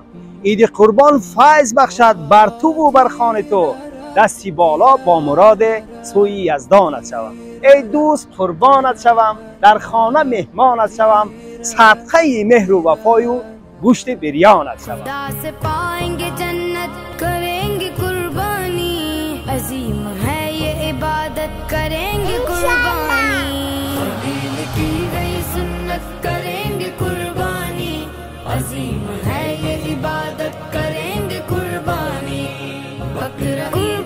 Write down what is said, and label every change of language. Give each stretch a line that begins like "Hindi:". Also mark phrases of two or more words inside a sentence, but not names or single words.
Persian: عید قربان فیض بخشد بر تو و بر خانه تو، دستی بالا با مراد سوی یزدانت شوم. ای دوست قربانت شوم، در خانه مهمانت شوم، صدقه مهر و وفای و گوشت بریانت شوم.
Hindi: पाएंगे जन्नत करेंगे कुर्बानी, अजीम है ये इबादत करेंगे कुर्बानी, कबील की गई सुन्नत करेंगे कुर्बानी, अजीम है ये इबादत करेंगे कुर्बानी, बकरा